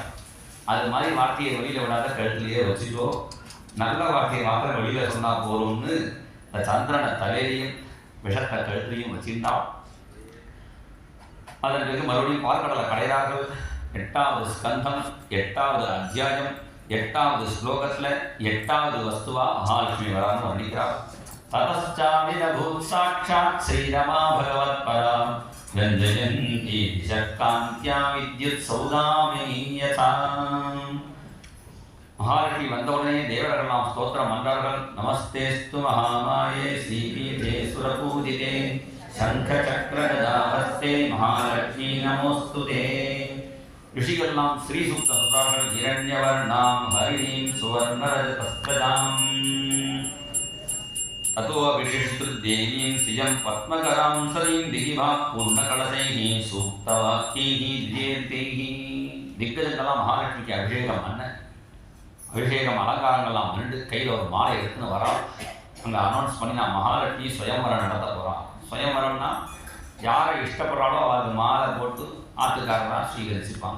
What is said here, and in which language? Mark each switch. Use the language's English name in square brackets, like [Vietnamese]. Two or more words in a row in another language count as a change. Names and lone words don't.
[Tamil] அது மாதிரி வார்த்தையை வெளியில் விடாத கழுத்துலேயே வச்சுட்டோ, நல்ல வார்த்தையை மாத்திரம் வெளியில் சொன்னால் போகிறோம்னு அந்த சந்திரனை தலையிலையும் விஷத்தை கழுத்துலையும் வச்சிருந்தான். அதன் பிறகு மறுபடியும் பார்க்கடலை கடைகிறார்கள். 8வது ஸ்கந்தம் 8வது அத்தியாயம் 8வது ஸ்லோகத்தில் 8வது வஸ்துவா மகாலட்சுமி வரான்னு வர்ணிக்கிறார். [Sanskrit] ततश्चाविरभूत् साक्षात् श्रीरमा भगवत्परा व्यञ्जयन्ती शक्कान्त्या विद्युत् सौदामिनी यथा. [Tamil] மகாலட்சுமி வந்தவுடனே தேவர்களெல்லாம் ஸ்தோத்திரம் பண்றார்கள். [Sanskrit] नमस्तेस्तु महामाये श्रीपीठे सुरपूजिते शङ्ख चक्र गदाहस्ते महालक्ष्मि नमोस्तुते. [Tamil] ரிஷிகள்லாம் ஸ்ரீ சூக்தம் சொல்றார்கள். [Sanskrit] हिरण्यवर्णां हरिणीं सुवर्णरजतस्रजाम् ततो विशिष्टदेवीं श्रियं पद्मकरां सरीं दिगिभा पूर्णकलशैः सूक्तवाक्यैः द्विजयन्तीः. [Tamil] திக்கஜங்கெல்லாம் மகாலட்சுமிக்கு அபிஷேகம் பண்ண, அபிஷேகம் அலங்காரங்கள்லாம் பண்ணிட்டு கையில் ஒரு மாலை எடுத்துன்னு வரான். அங்கே அனௌன்ஸ் பண்ணி நான் மகாலட்சுமி சுயம்பரம் நடத்த போகிறான். சுயம்பரம்னா யாரை இஷ்டப்படுறாளோ அவருக்கு மாலை போட்டு ஆத்துக்காரராக ஸ்வீகரிச்சுப்பாங்க.